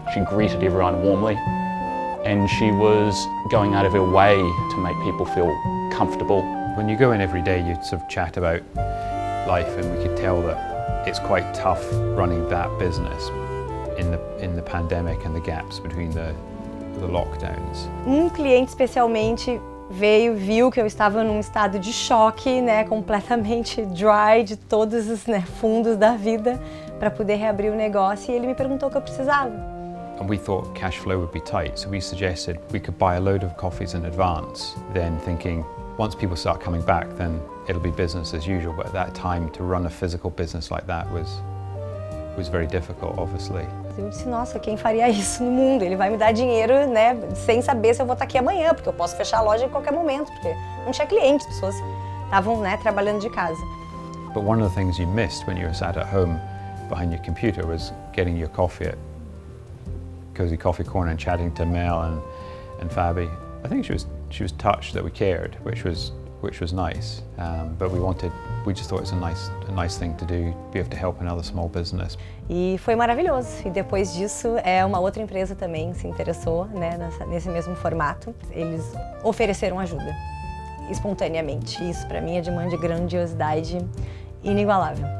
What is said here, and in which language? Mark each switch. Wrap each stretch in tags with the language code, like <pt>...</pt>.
<en>She greeted everyone warmly, and she was going out of her way to make people feel comfortable. When you go in every day, you sort of chat about life, and we could tell that it's quite tough running that business in the pandemic and the gaps between the lockdowns.</en> <pt>Cliente especialmente viu que eu estava num estado de choque, né, completamente dry de todos os, né, fundos da vida para poder reabrir o negócio, e ele me perguntou o que eu precisava.</pt> <en>And we thought cash flow would be tight, so we suggested we could buy a load of coffees in advance, then thinking once people start coming back, then it'll be business as usual. But at that time, to run a physical business like that was very difficult, obviously.</en> <pt>Eu disse, nossa, quem faria isso no mundo? Ele vai me dar dinheiro, né, sem saber se eu vou estar aqui amanhã, porque eu posso fechar a loja em qualquer momento, porque não tinha clientes, as pessoas estavam, né, trabalhando de casa.</pt> <en>But one of the things you missed when you were sat at home behind your computer was getting your coffee at Cosy Coffee Corner and chatting to Mel and Fabi. I think she was she was touched that we cared, which was nice. But we just thought it was a nice thing to do, be able to help another small business.</en> <pt>E foi maravilhoso. E depois disso, uma outra empresa também se interessou, né, nesse mesmo formato. Eles ofereceram ajuda, espontaneamente. Isso para mim é de uma grandiosidade inigualável.</pt>